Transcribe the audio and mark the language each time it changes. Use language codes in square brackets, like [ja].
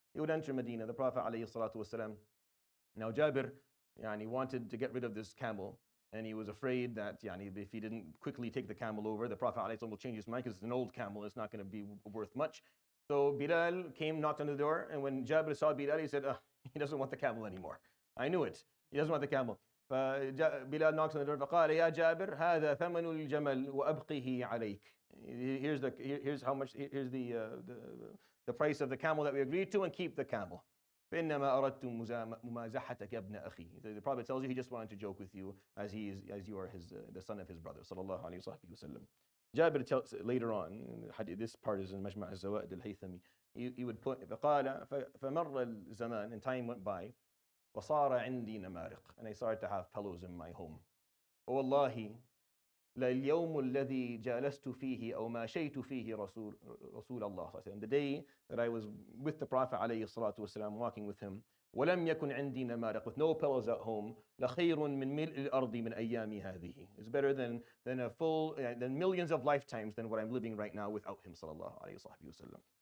[en] They would enter Medina. The Prophet ﷺ, now Jabir wanted to get rid of this camel, and he was afraid that if he didn't quickly take the camel over, the Prophet ﷺ will change his mind because it's an old camel, it's not going to be worth much. So Bilal came, knocked on the door, and when Jabir saw Bilal, he said, he doesn't want the camel anymore. I knew it. He doesn't want the camel. Bilal knocks on the door. [ar] فقال يا جابر هذا ثمن الجمل وأبقه عليك. [en] Here's how much. Here's the price of the camel that we agreed to, and keep the camel. [ar] فإنما أردت ممازحتك يا ابن أخي. [en] The Prophet tells you he just wanted to joke with you as you are the son of his brother. Sallallahu alaihi wasallam. Jabir tells later on, this part is in Majma' al-Zawaid al-Haythami. He would put [ar] فقال فمر الزمان, [en] and time went by. [ar] وصار عندي نمارق, [en] and I started to have pillows in my home. [ar] والله لليوم الذي جالست فيه أو ماشيت فيه رسول الله. [en] And the day that I was with the Prophet عليه الصلاة والسلام, walking with him, [ar] ولم يكن عندي نمارق, [en] with no pillows at home, [ar] لخير من ملء الأرض من أيامي هذه. [en] It's better than millions of lifetimes than what I'm living right now without him, [ar] صلى الله عليه وسلم.